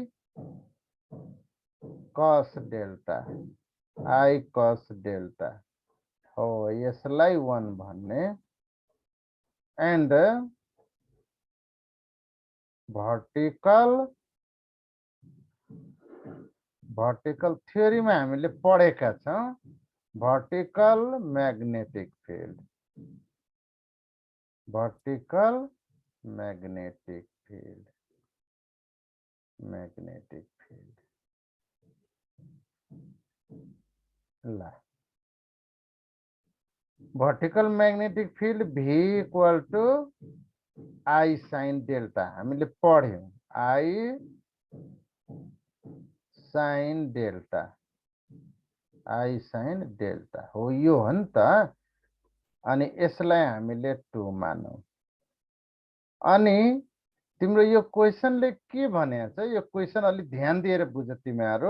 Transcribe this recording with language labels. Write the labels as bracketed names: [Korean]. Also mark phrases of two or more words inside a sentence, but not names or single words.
[English] cos delta [Nepali] हो, यसलाई 1 भन्ने [English] and vertical theory [Nepali] में हामीले पढेका छौं [English] vertical magnetic field, [Nepali] ला [English] vertical magnetic field V equal to I sine delta [Nepali] हामीले पढ्यौं, [English] I sine delta [Nepali] हो, यो हो नि त। अनि यसलाई हामीले 2 मानौं। अनि तिम्रो यो क्वेशनले के भनेको छ, यो क्वेशन अलि ध्यान दिएर बुझ तिमीहरु।